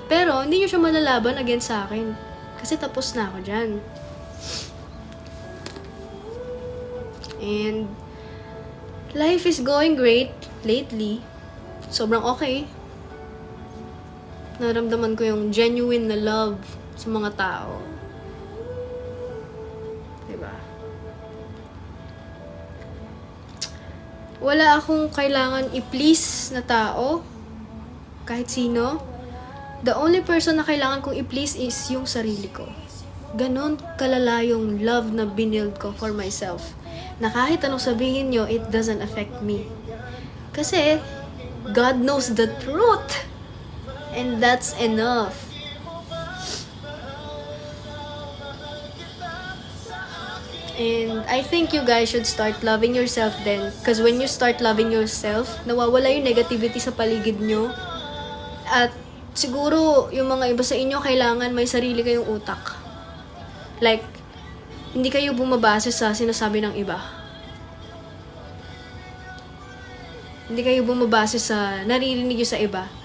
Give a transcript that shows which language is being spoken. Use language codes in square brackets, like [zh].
[tl] Pero, hindi nyo siya malalaban against sa akin. Kasi tapos na ako dyan. [en] And, life is going great lately. [tl] Sobrang okay. Naramdaman ko yung genuine na love sa mga tao. Diba? Wala akong kailangan i-please na tao. Kahit sino. [en] The only person [tl] na kailangan kong i-please is yung sarili ko. Ganon kalala yung love na binild ko [en] for myself. [tl] Na kahit anong sabihin nyo, [en] it doesn't affect me. [tl] Kasi, [en] God knows the truth. And that's enough. And I think you guys should start loving yourself then. Because when you start loving yourself, [tl] nawawala yung negativity sa paligid nyo. At siguro, yung mga iba sa inyo, kailangan may sarili kayong utak. [en] Like, [tl] hindi kayo bumabase sa sinasabi ng iba. Hindi kayo bumabase sa naririnig nyo sa iba.